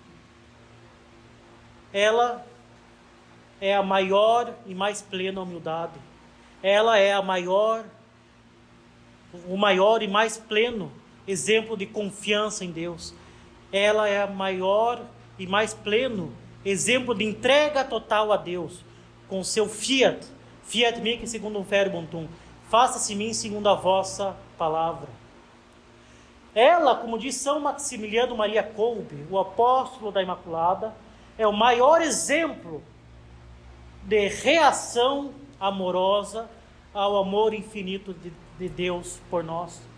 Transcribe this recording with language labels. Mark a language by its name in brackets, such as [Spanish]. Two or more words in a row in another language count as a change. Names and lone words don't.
[Portuguese] Ela é a maior e mais plena humildade. Ela é o maior e mais pleno exemplo de confiança em Deus. Ela é a maior e mais pleno exemplo de entrega total a Deus, com seu [Latin] fiat mihi secundum verbum, [Portuguese] faça-se em mim segundo a vossa palavra. Ela, como diz São Maximiliano Maria Kolbe, o apóstolo da Imaculada, é o maior exemplo de reação amorosa ao amor infinito de Deus por nós.